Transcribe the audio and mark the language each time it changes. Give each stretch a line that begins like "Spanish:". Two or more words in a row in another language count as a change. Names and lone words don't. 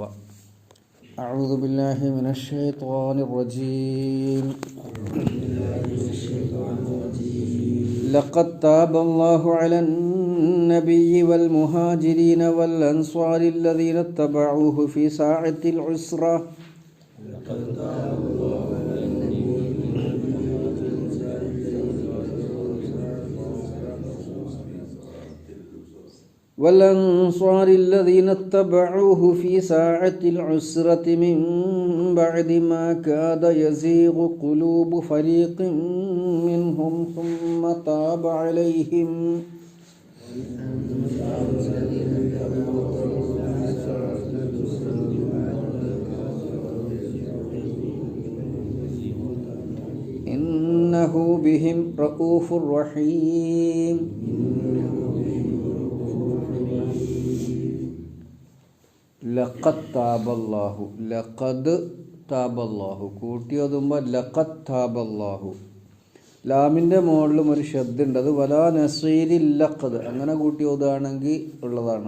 Arabic: أعوذ بالله من الشيطان الرجيم. لقد تاب الله على النبي والمهاجرين والأنصار الذين اتبعوه في ساعة العسرة. والأنصار الذين اتبعوه في ساعة العسرة من بعد ما كاد يزيغ قلوب فريق منهم ثم تاب عليهم إنه بهم رؤوف رحيم. لقد تاب الله لقد تاب الله
Malayalam: കൂട്ടിയോതുമ്പോൾ
Arabic: لقد تاب الله.
Malayalam: ലാമിൻ്റെ മുകളിലും ഒരു ശബ്ദമുണ്ട്, അത്
Arabic: ولا نصير لقد,
Malayalam: അങ്ങനെ കൂട്ടിയോതാണെങ്കിൽ ഉള്ളതാണ്.